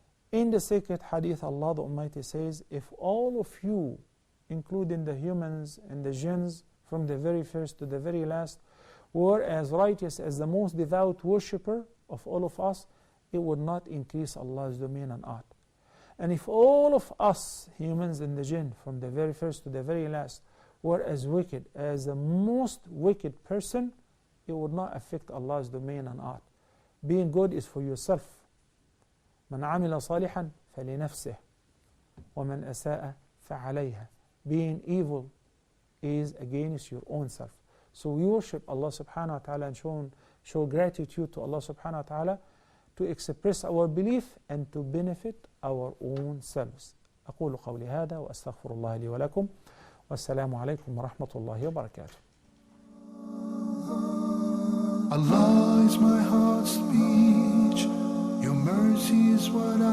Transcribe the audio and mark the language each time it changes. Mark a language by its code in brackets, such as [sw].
[en] In the sacred hadith, Allah the Almighty says, if all of you, including the humans and the jinns, from the very first to the very last, were as righteous as the most devout worshipper of all of us, it would not increase Allah's domain on earth. And if all of us, humans and the jinn, from the very first to the very last, were as wicked as the most wicked person, it would not affect Allah's domain on earth. Being good is for yourself. [ar] من عمل صالحا فلنفسه ومن أساء فعليها. [en] Being evil is against your own self. So we worship Allah subhanahu wa ta'ala and show gratitude to Allah subhanahu wa ta'ala to express our belief and to benefit our own selves. [ar] أقول قولي هذا وأستغفر الله لي ولكم والسلام عليكم ورحمة الله وبركاته. [en] Allah is my heart's speech. Your mercy is what